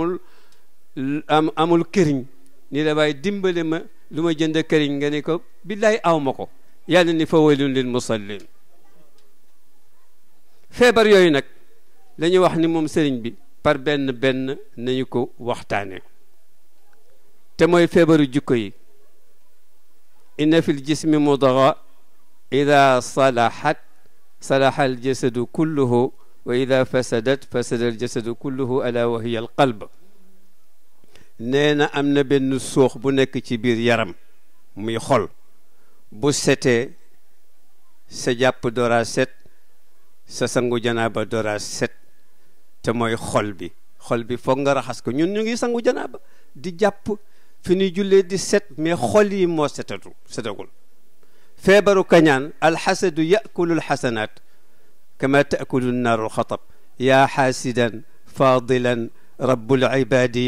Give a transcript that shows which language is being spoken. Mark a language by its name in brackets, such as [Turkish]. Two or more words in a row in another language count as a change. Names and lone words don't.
[Wolof] amul këriñ ni la waaye dimbale ma lu ma jënd këriñ nga ni ko billaay aw ma ko yàlla ni [Arabic] فويل للمصلين [Wolof] feebar yooyu nag la ñuy wax ni moom sëriñ bi par benn nañu ko waxtaane [Arabic] te mooy feebaru jikko yi إن في الجسم مضغة إذا صلحت صلح الجسد كله وإذا فسدت فسد الجسد كله ألا وهي القلب [Wolof] nee na am na benn suux bu nekk ci biir yaram muy xol bu setee sa jàpp dora set sa sangu janaaba dora set te mooy xol bi foog nga raxas ko ñun ñu ngi sangu janaaba di jàpp fi ñuy jullee di set mais xol yi moo setagul feebaru kañaan [Arabic] الحسد يأكل الحسنات كما تأكل النار الحطب يا حاسدا فاضلا رب العباد